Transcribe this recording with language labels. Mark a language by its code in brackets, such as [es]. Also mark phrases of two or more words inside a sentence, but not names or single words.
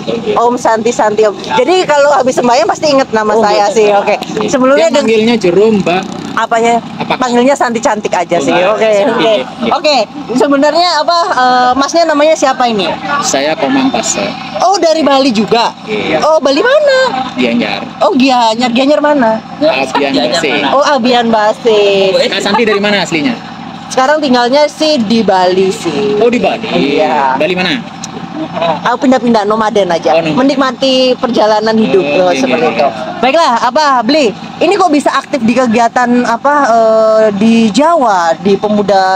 [sa] Om Santi Om. [id] Jadi kalau habis sembahyang pasti inget nama saya sih. Oke. Sebelumnya Panggilnya Jerum, Mbak. apanya? Panggilnya Santi cantik aja sih. Oke. Oke. Sebenarnya Masnya namanya siapa ini? Saya Komang Pase, Oh, dari Bali juga. Oh, Bali mana? Gianyar. Oh, Gianyar. Gianyar mana? Abian Base. Oh, Abian Base. Nah, Santi dari mana aslinya? Sekarang tinggalnya sih di Bali sih. Oh, di Bali. Iya. Bali mana? Aku pindah-pindah nomaden aja, Oh, nomaden. menikmati perjalanan hidup Oh, iya, seperti iya. itu. Baiklah, beli? Ini kok bisa aktif di kegiatan di Jawa, di pemuda?